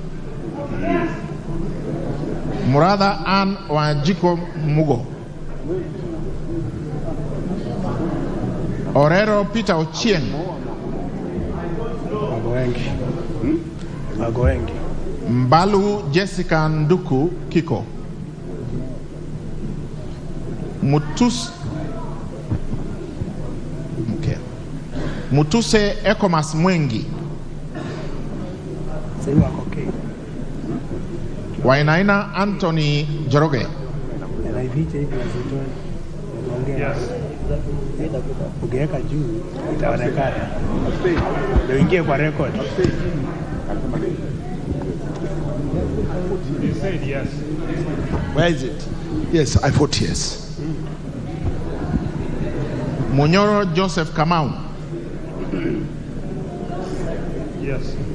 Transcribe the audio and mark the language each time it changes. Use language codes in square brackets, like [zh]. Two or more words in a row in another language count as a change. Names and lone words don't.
[en] Murada Ann Wanjiko Mugo. Orero Peter Ochieng. Magoengi. Mbalu Jessica Nduku Kiko. Mutuse Ekomas Mwengi. Wainaina Anthony Joroge. Yes. [sw] Ukiweka juu itaonekana. Ndio ingie kwa record. [en] You said yes. Where is it? Yes, I vote yes. Munyoro Joseph Kamau. Yes.